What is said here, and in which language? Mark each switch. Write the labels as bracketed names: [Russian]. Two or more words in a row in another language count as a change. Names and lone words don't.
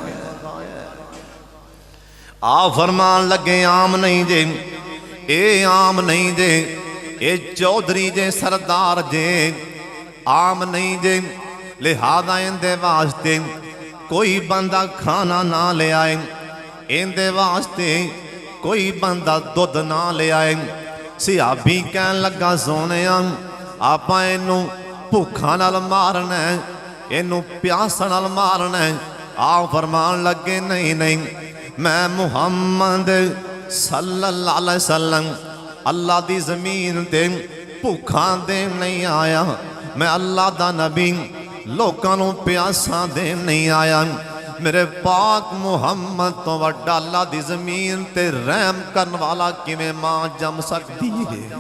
[Punjabi] آپ فرمان لگے عام نہیں جے اے عام نہیں جے اے چوہدری جے سردار جے عام نہیں جے لہٰذا اینہاں دے واسطے کوئی بندہ کھانا نہ لے آئے اینہاں دے واسطے کوئی بندہ دودھ نہ لے آئے صحابی کہن لگا سونے آپاں اینوں بھکھا نال مارنا اینوں پیاسا نال مارنا آپ فرمان لگے نہیں نہیں میں محمد [Arabic] صلى الله عليه وسلم [Punjabi] اللہ دی زمین تے بھکھا دین نہیں آیا میں اللہ دا نبی لوکاں نوں پیاسا دین نہیں آیا میرے پاک محمد تو وڈا اللہ دی زمین تے رحم کرن والا کیویں ماں جم سکتی ہے